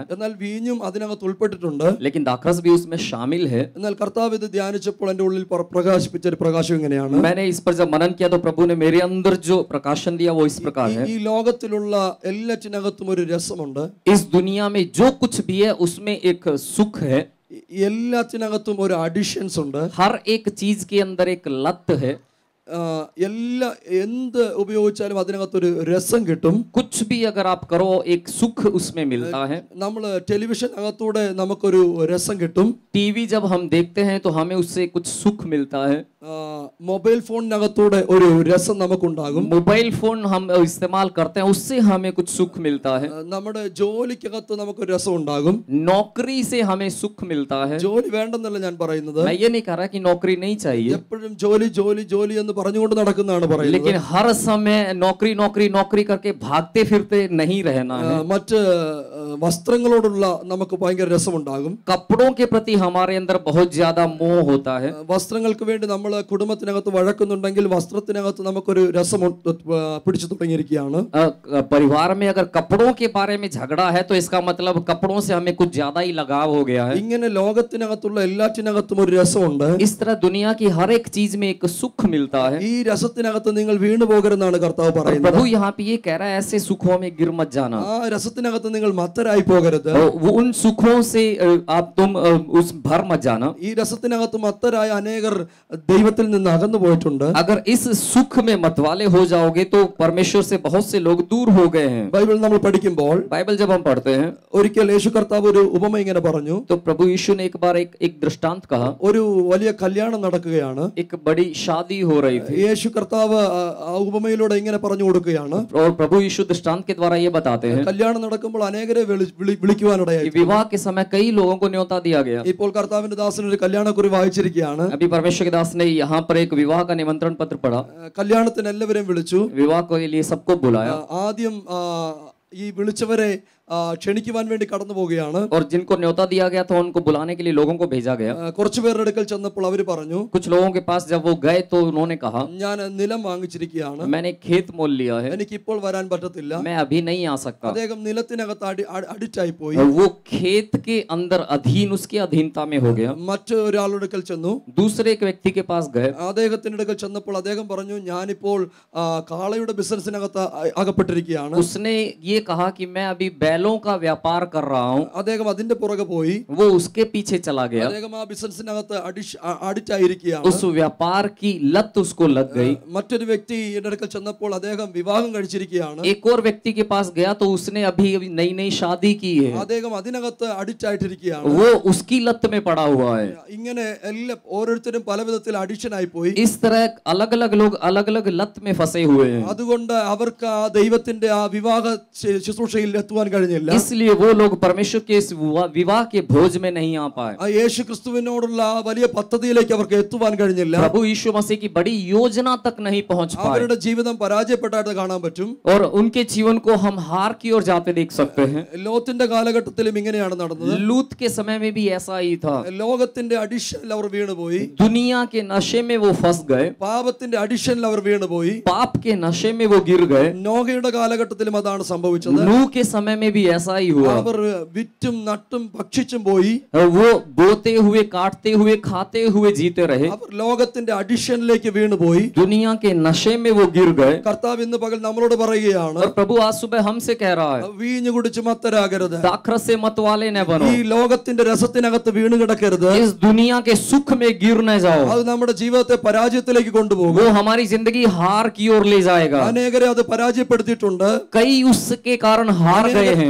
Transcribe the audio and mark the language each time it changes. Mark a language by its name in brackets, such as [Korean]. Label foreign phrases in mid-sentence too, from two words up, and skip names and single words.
[Malayalam] എന്നാൽ വീഞ്ഞും അതിനകത്ത് ഉൾപ്പെട്ടിട്ടുണ്ട്. [Hindi] लेकिन दाखरस भी उसमें शामिल है। [Malayalam] എന്നാൽ കർത്താവ് ഇത് ധ്യാനിച്ചപ്പോൾ എന്റെ ഉള്ളിൽ പ്രകാശിപ്പിച്ച ഒരു പ്രകാശം ഇങ്ങനെയാണ്. [Hindi] मैंने इस पर जब मनन किया तो प्रभु ने मेरे अंदर जो प्रकाशन दिया वो इस प्रकार है। [Malayalam] ഈ ലോകത്തിലുള്ള എല്ലാറ്റിനകത്തും ഒരു രസമുണ്ട്. [Hindi] इस दुनिया में जो कुछ भी है उसमें एक सुख है। [Malayalam] എല്ലാറ്റിനകത്തും ഒരു അഡിഷൻസ് ഉണ്ട്. [Hindi] हर एक चीज के अंदर एक लत है। [Malayalam] എല്ലാ എന്ത് ഉപയോഗിച്ചാലും അതിനകത്തൊരു രസം കിട്ടും. [Hindi] कुछ भी अगर आप करो एक सुख उसमें मिलता है। [Malayalam] നമ്മൾ ടെലിവിഷൻ അകത്തൂടെ നമുക്കൊരു രസം കിട്ടും. [Hindi] टीवी जब हम देखते हैं तो हमें उससे कुछ सुख मिलता है। [Malayalam] മൊബൈൽ ഫോണിനകത്തൂടെ ഒരു രസം നമുക്കുണ്ടാകും. [Hindi] मोबाइल फोन हम इस्तेमाल करते हैं उससे हमें कुछ सुख मिलता है। [Malayalam] നമ്മുടെ ജോലിക്കകത്ത് നമുക്കൊരു രസം ഉണ്ടാകും. [Hindi] नौकरी से हमें सुख मिलता है। [Malayalam] ജോലി വേണ്ടെന്നല്ല ഞാൻ പറയുന്നത്. [Hindi] मैं ये नहीं कह रहा कि नौकरी नहीं चाहिए, [Malayalam] എപ്പോഴും ജോലി ജോലി ജോലി എന്ന് പറഞ്ഞുകൊണ്ട് നടക്കുന്നതാണ് പറയുന്നത്. [Hindi] लेकिन हर समय नौकरी नौकरी नौकरी करके भागते फिरते नहीं रहना है। [Malayalam] മറ്റ് വസ്ത്രങ്ങളോടുള്ള നമുക്ക് ഭയങ്കര രസമുണ്ടാകും. [Hindi] कपड़ों के प्रति हमारे अंदर बहुत ज्यादा मोह होता है। [Malayalam] വസ്ത്രങ്ങൾക്ക് വേണ്ടി നമ്മൾ കുടുംബത്തിനകത്ത് വഴക്കുന്നുണ്ടെങ്കിൽ വസ്ത്രത്തിനകത്ത് നമുക്കൊരു രസം പിടിച്ചു തുടങ്ങിയിരിക്കുകയാണ്. [Hindi] परिवार में अगर कपड़ों के बारे में झगड़ा है तो इसका मतलब कपड़ों से हमें कुछ ज्यादा ही लगाव हो गया है। [Malayalam] ഇങ്ങനെ ലോകത്തിനകത്തുള്ള എല്ലാറ്റിനകത്തും ഒരു രസമുണ്ട്. [Hindi] इस तरह दुनिया की हर एक चीज में एक सुख मिलता है। [Malayalam] ഈ രസത്തിനകത്ത് നിങ്ങൾ വീണു പോകരുതെന്നാണ് കർത്താവ് പറയുന്നത്. [Hindi] प्रभु यहाँ पे ये कह रहा है ऐसे सुखों में गिर मत जाना। [Malayalam] ആ രസത്തിനകത്ത് നിങ്ങൾ മത്തരായി പോകരുത്. [Hindi] वो उन सुखों से तुम उस भर मत जाना। [Malayalam] ഈ രസത്തിനകത്ത് മത്തരായ അനേകർ ദൈവത്തിൽ നിന്ന് അകന്നു പോയിട്ടുണ്ട്. [Hindi] अगर इस सुख में मतवाले हो जाओगे तो परमेश्वर से बहुत से लोग दूर हो गए हैं। [Malayalam] ബൈബിൾ നമ്മൾ പഠിക്കുമ്പോൾ [Hindi] बाइबल जब हम पढ़ते हैं [Malayalam] ഒരിക്കൽ യേശു കർത്താവ് ഒരു ഉപമ ഇങ്ങനെ പറഞ്ഞു. [Hindi] तो प्रभु यीशु ने एक बार एक दृष्टांत कहा। [Malayalam] ഒരു വലിയ കല്യാണം നടക്കുകയാണ്. [Hindi] एक बड़ी शादी हो रही थी [Malayalam] യേശു കർത്താവ് ആ ഉപമയിലൂടെ ഇങ്ങനെ പറഞ്ഞു കൊടുക്കുകയാണ്. [Hindi] और प्रभु यीशु दृष्टांत के द्वारा ये बताते हैं [Malayalam] കല്യാണം നടക്കുമ്പോൾ അനേകരെ വിളിക്കുവാനിടയായി. [Hindi] कि विवाह के समय कई लोगों को न्योता दिया गया। [Malayalam] ഇപ്പോൾ കർത്താവിന്റെ ദാസൻ ഒരു കല്യാണക്കുറി വായിച്ചിരിക്കുകയാണ്. [Hindi] अभी परमेश्वर के दास ने यहाँ पर एक विवाह का निमंत्रण पत्र पढ़ा। [Malayalam] കല്യാണത്തിന് എല്ലാവരെയും വിളിച്ചു. [Hindi] विवाह के लिए सबको बुलाया [Malayalam] ആദ്യം ഈ വിളിച്ചവരെ ക്ഷണിക്കുവാൻ വേണ്ടി കടന്നു പോവുകയാണ്. [Hindi] और जिनको न्योता दिया गया था उनको बुलाने के लिए लोगों को भेजा गया। [Malayalam] കുറച്ചു പേരുടെ അടുക്കൽ ചെന്നപ്പോൾ അവർ പറഞ്ഞു, [Hindi] कुछ लोगों के पास जब वो गए तो उन्होंने कहा [Malayalam] ഞാൻ നിലം വാങ്ങിച്ചിരിക്കുകയാണ്, [Hindi] मैंने खेत मोल लिया है, [Malayalam] എനിക്ക് ഇപ്പോൾ വരാൻ പറ്റത്തില്ല. [Hindi] मैं अभी नहीं आ सकता। [Malayalam] അദ്ദേഹം നിലത്തിനകത്ത് അഡിക്റ്റായി പോയി. [Hindi] वो खेत के अंदर अधीन उसके अधीनता में हो गया। [Malayalam] മറ്റൊരാളുടെ അടുക്കൽ ചെന്നു. [Hindi] दूसरे एक व्यक्ति के पास गए। [Malayalam] അദ്ദേഹത്തിന്റെ അടുക്കൽ ചെന്നപ്പോൾ അദ്ദേഹം പറഞ്ഞു, ഞാനിപ്പോൾ കാളയുടെ ബിസിനസ്സിനകത്ത് അകപ്പെട്ടിരിക്കുകയാണ്. [Hindi] उसने ये कहा कि मैं अभी बैलों का व्यापार कर रहा हूँ। [Malayalam] അദ്ദേഹം അതിന്റെ പുറകെ പോയി. [Hindi] वो उसके पीछे चला गया। [Malayalam] അദ്ദേഹം ആ ബിസിനസ്സിനകത്ത് അഡിക്റ്റ് ആയിരിക്കുകയാണ്. [Hindi] उस व्यापार की लत उसको लग गई। [Malayalam] മറ്റൊരു വ്യക്തി എന്റെ അടുക്കൽ ചെന്നപ്പോൾ അദ്ദേഹം വിവാഹം കഴിച്ചിരിക്കുകയാണ്. [Hindi] एक और व्यक्ति के पास गया तो उसने अभी अभी नई नई शादी की है। [Malayalam] അദ്ദേഹം അതിനകത്ത് അഡിക്റ്റ് ആയിട്ടിരിക്കുകയാണ്. [Hindi] वो उसकी लत में पड़ा हुआ है। [Malayalam] ഇങ്ങനെ ഓരോരുത്തരും പല വിധത്തിൽ അഡിക്ഷൻ ആയി പോയി. [Hindi] इस तरह अलग अलग लोग अलग अलग लत में फंसे हुए हैं। [Malayalam] അതുകൊണ്ട് അവർക്ക് ആ ദൈവത്തിന്റെ ആ വിവാഹ ശുശ്രൂഷയിൽ എത്തുവാൻ കഴിഞ്ഞില്ല. [Hindi] इसलिए वो लोग परमेश्वर के इस विवाह के भोज में नहीं आ पाए। [Malayalam] ആ യേശു ക്രിസ്തുവിനോടുള്ള ആ വലിയ പദ്ധതിയിലേക്ക് അവർക്ക് എത്തുവാൻ കഴിഞ്ഞില്ല. [Hindi] प्रभु यीशु मसीह की बड़ी योजना तक नहीं पहुंच पाए। [Malayalam] അവരുടെ ജീവിതം പരാജയപ്പെട്ടായിട്ട് കാണാൻ പറ്റും. [Hindi] और उनके जीवन को हम हार की ओर जाते देख सकते हैं। [Malayalam] ലോത്തിന്റെ കാലഘട്ടത്തിലും ഇങ്ങനെയാണ് നടന്നത്. [Hindi] लूत के समय में भी ऐसा ही था। [Malayalam] ലോകത്തിന്റെ അഡിക്ഷനിൽ അവർ വീണുപോയി. [Hindi] दुनिया के नशे में वो फंस गए। [Malayalam] പാപത്തിന്റെ അഡിക്ഷനിൽ അവർ വീണുപോയി. [Hindi] पाप के नशे में वो गिर गए। [Malayalam] നോഹയുടെ കാലഘട്ടത്തിലും അതാണ് സംഭവിച്ചത്. [Hindi] नूह के समय में भी ऐसा ही हुआ। [Malayalam] അവർ വിറ്റും നട്ടും ഭക്ഷിച്ചും പോയി. [Hindi] वो बोते हुए काटते हुए खाते हुए जीते रहे। [Malayalam] അവർ ലോകത്തിന്റെ അഡിക്ഷനിലേക്ക് വീണുപോയി. [Hindi] दुनिया के नशे में वो गिर गए। [Malayalam] കർത്താവ് ഇന്ന് പകൽ നമ്മളോട് പറയുകയാണ്, [Hindi] और प्रभु आज सुबह हमसे कह रहा है [Malayalam] വീഞ്ഞു കുടിച്ച് മത്തരാകരുത്. [Hindi] दाखरस से मतवाले न बनो। [Malayalam] ഈ ലോകത്തിന്റെ രസത്തിനകത്ത് വീണ് കിടക്കരുത്. [Hindi] इस दुनिया के सुख में गिर न जाओ। [Malayalam] അത് നമ്മുടെ ജീവിതത്തെ പരാജയത്തിലേക്ക് കൊണ്ടുപോകും. [Hindi] वो हमारी जिंदगी हार की ओर ले जाएगा। [Malayalam] അനേകരെ അത് പരാജയപ്പെടുത്തിയിട്ടുണ്ട്. [Hindi] कई उसके कारण हार गए हैं। हैं,